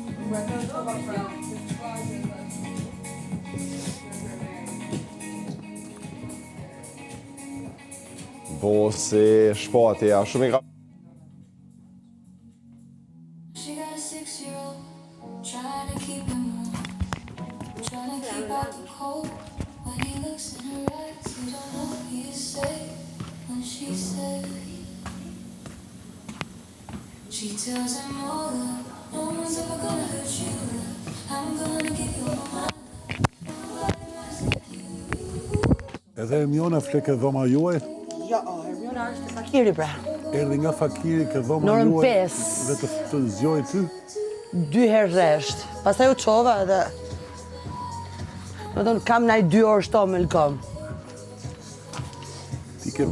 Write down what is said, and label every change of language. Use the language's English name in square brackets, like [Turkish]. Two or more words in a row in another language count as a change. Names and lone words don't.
[Albanian] Po si shpati, ja, shumë i ka... [English] She got a 6-year-old, trying to keep him warm, trying to keep out the cold. When he looks in her eyes, you don't know what he's saying. When she says, she tells him all that no one's ever gonna hurt you. I'm gonna give you all my love. Nobody loves like you. [Albanian] Edhe Hermiona flek e dhoma juaj, Jo, Hermiona është fakiri pra. erdhi nga fakiri ke dhoma Në orën juaj 5. dhe të zgjoj ty. 2 herë rresht. Pastaj u çova edhe... Më thonë, kam naj 2 orë shto me lkom. Ti ke